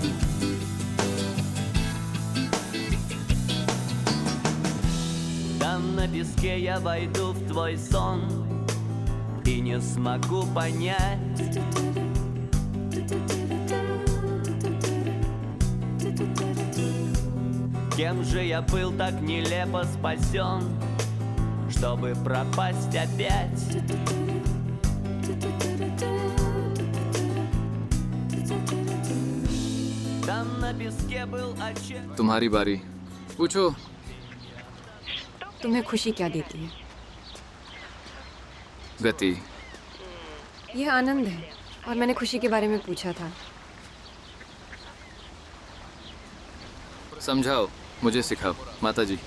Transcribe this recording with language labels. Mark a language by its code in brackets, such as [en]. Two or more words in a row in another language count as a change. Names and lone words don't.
[ru] Там на песке я войду в твой сон и не смогу понять, кем же я был так нелепо спасен, чтобы пропасть опять. Там на песке был очаг. [hi] तुम्हारी बारी, पूछो। तुम्हें खुशी क्या देती है? गति। यह आनंद है, और मैंने खुशी के बारे में पूछा था। समझाओ, मुझे सिखाओ, माता जी।